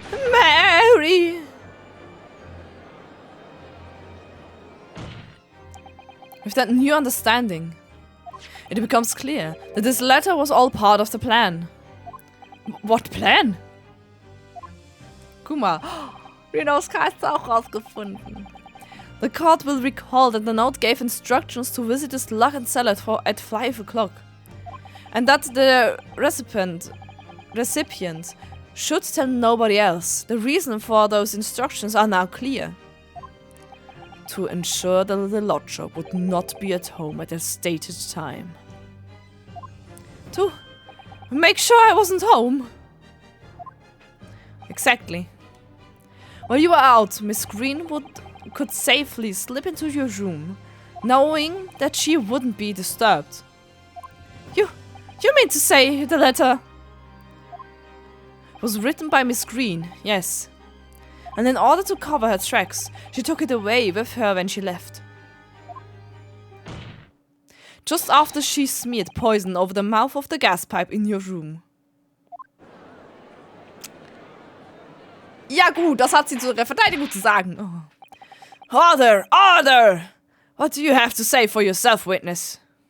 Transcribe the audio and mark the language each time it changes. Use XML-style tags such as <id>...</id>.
<en>Mary! With that new understanding, it becomes clear that this letter was all part of the plan. What plan?</en> <de>Guck mal, Renos hat's auch rausgefunden.</de> <en>The court will recall that the note gave instructions to visit this lock and cellar at 5 o'clock. And that the recipient should tell nobody else. The reason for those instructions are now clear. To ensure that the lodger would not be at home at a stated time. To make sure I wasn't home. Exactly. While you were out, Miss Green could safely slip into your room, knowing that she wouldn't be disturbed. You mean to say the letter was written by Miss Green, yes. And in order to cover her tracks, she took it away with her when she left. Just after she smeared poison over the mouth of the gas pipe in your room.</en> <de>Ja gut, das hat sie zu ihrer Verteidigung zu sagen. Oh.</de> <en>Order! Order! What do you have to say for yourself, witness?</en>